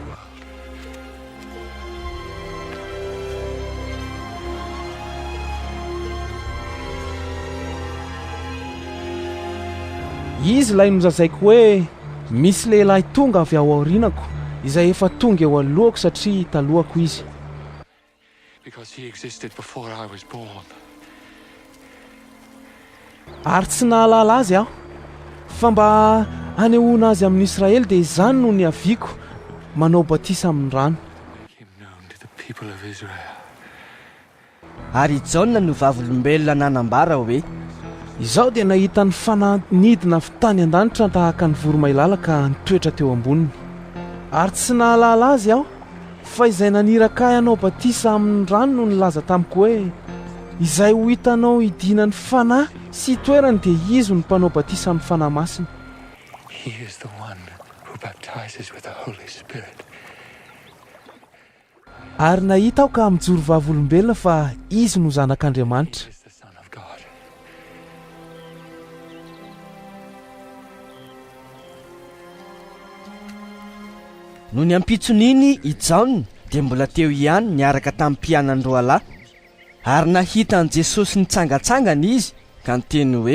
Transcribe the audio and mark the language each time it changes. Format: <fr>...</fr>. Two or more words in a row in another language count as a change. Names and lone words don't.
<mg>Izy ilay nozazaiko hoe misy lehilahy tonga avy ao aorinako izay efa tonga eo alohako satria talohako izy.</mg> <en>Because he existed before I was born.</en> <mg>Ary tsy nahalala azy aho, fa mba hanehoana azy amin'ny Israely dia izany no ny aviako manao batisa amin'ny rano.</mg> <en>Make him known to the people of Israel.</en> <mg>Ary Jaona no vavolombelona nanambara hoe: Izaho dia nahita ny fananidina avy tany an-danitra tahaka ny voromailala ka nitoetra teo amboniny. Ary tsy nahalala azy aho, fa izay naniraka ahy hanao batisa amin'ny rano no nilaza tamiko hoe izay ho hitanao idinany fanahy sy toerany dia izy no mpanao batisa amin'ny fanahy masina.</mg> <en>He is the one who baptizes with the Holy Spirit.</en> <mg>Ary nahita aho ka mijoro vavolombelona fa izy no zanak'Andriamanitra.</mg> <en>He is the Son of God.</en> <mg>No ny ampitson'iny i Jaona dia mbola teo ihany niaraka tamin'ny mpianany roalahy, ary nahitan'i Jesosy nitsangatsangana izy ka niteny hoe:</mg>